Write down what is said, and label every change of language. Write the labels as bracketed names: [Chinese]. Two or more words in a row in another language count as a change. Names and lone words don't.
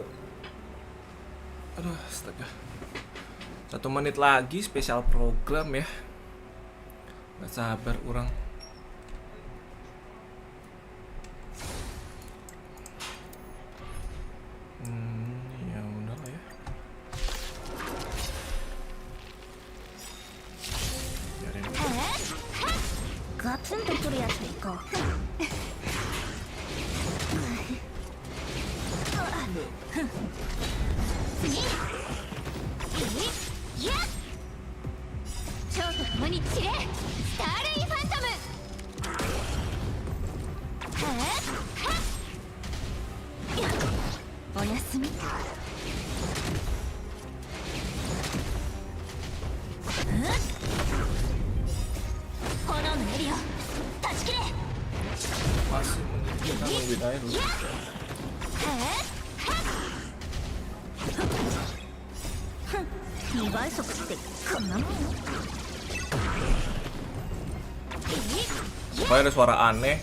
[Indonesian] Aduh astaga, 1 menit lagi spesial program ya, nggak sabar orang. Ya udah lah ya, biarin. [Japanese] ガツンとくるやつでいこう。次。やっ。超と共に散れ。スターレイファントム。おやすみ。炎のエリア断ち切れ。 [Indonesian] Masih kita nungguin aja dulu. Pokoknya ada suara aneh.